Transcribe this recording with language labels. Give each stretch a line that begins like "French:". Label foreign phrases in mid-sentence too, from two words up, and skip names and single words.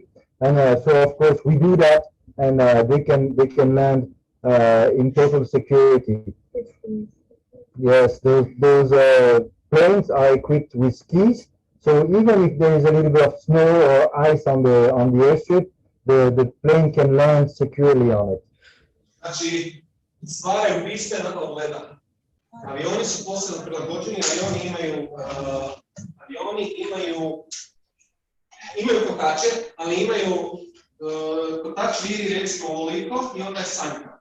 English: And so of course we do that, and they can land in total security. Yes, those planes are equipped with skis. So even if there is a little bit of snow or ice on the airstrip, the plane can land securely on it.
Croatian: Znači, stvaraju piste nakon leda. Avioni su posebno prilagođeni, avioni imaju kotače, ali imaju kotač viri recimo ovoliko i onda je sanjka.